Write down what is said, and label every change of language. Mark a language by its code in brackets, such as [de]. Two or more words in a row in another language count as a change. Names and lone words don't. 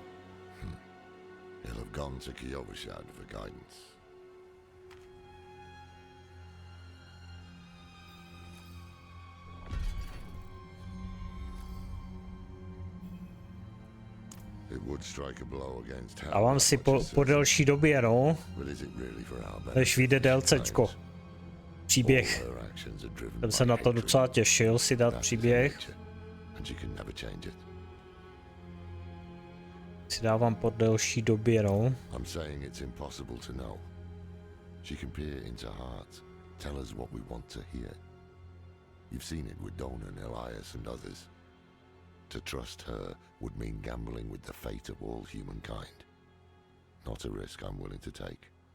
[en] He'll have gone to Kyovashad for guidance. It would strike a blow against hell. [cs] Dávám si po delší době, no. Než vyjde DLCčko. Příběh. Jsem se na to docela těšil, si dát příběh. Si dávám po delší době, no. [en] I'm saying it's impossible to know. She can peer into hearts, tell us what we want to hear. You've seen it with Donan, Elias, and others. To trust her would mean gambling with the fate of all humankind. Not a risk I'm willing to take.